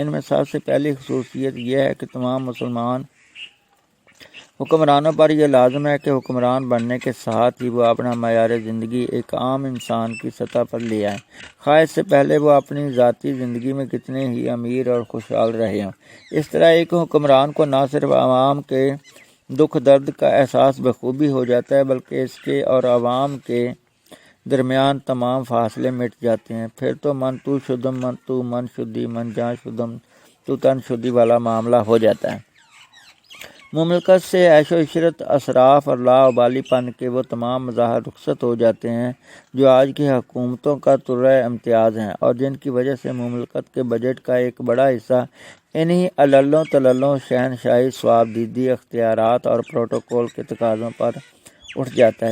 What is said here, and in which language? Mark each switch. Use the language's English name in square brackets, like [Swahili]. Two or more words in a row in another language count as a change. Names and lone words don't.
[Urdu] ان میں سب سے پہلی خصوصیت یہ ہے کہ تمام مسلمان حکمرانوں پر یہ لازم ہے کہ حکمران بننے کے ساتھ ہی وہ اپنا معیار زندگی ایک عام انسان کی سطح پر لے آئیں، خواہ اس سے پہلے وہ اپنی ذاتی زندگی میں کتنے ہی امیر اور خوشحال رہے ہوں۔ اس طرح ایک حکمران کو نہ صرف عوام کے دکھ درد کا احساس بخوبی ہو جاتا ہے بلکہ اس کے اور عوام کے درمیان تمام فاصلے مٹ جاتے ہیں۔ پھر تو [Persian] من تو شدم من تو من شدی من جان شدم تو تن شدی [Urdu] والا معاملہ ہو جاتا ہے۔ مملکت سے عیش و عشرت، اسراف اور لاابالی پن کے وہ تمام مظاہر رخصت ہو جاتے ہیں جو آج کی حکومتوں کا طرح امتیاز ہیں اور جن کی وجہ سے مملکت کے بجٹ کا ایک بڑا حصہ انہی عللوں تللوں شہنشاہی ثوابدیدی اختیارات اور پروٹوکول کے تقاضوں پر اٹھ جاتا ہے۔